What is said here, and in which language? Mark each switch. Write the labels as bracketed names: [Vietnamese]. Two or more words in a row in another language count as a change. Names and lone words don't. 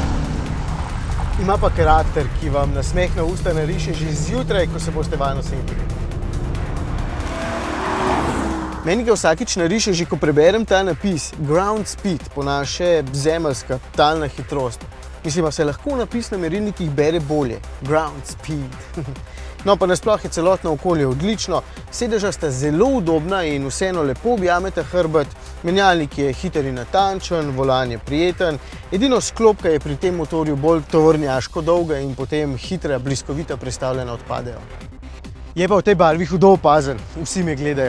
[Slovenian] Ima pa karakter, ki vam nasmeh na usta nariše že zjutraj, ko se boste vanj usedli. Meni ga vsakič nariše že, ko preberem ta napis [English] Ground Speed, [Slovenian] po naše zemeljska talna hitrost. Mislim, da se lahko napis na merilnikih bere bolje. [English] Ground Speed. [Slovenian] No, pa nasploh je celotno okolje odlično, sedeža sta zelo udobna in vseeno lepo objameta hrbet, menjalnik je hiter in natančen, volan je prijeten, edino sklopka je pri tem motorju bolj tovornjaško dolga in potem hitra, bliskovita prestavljena odpadejo. Je pa v tej barvi hudo opazen, vsi me gledajo.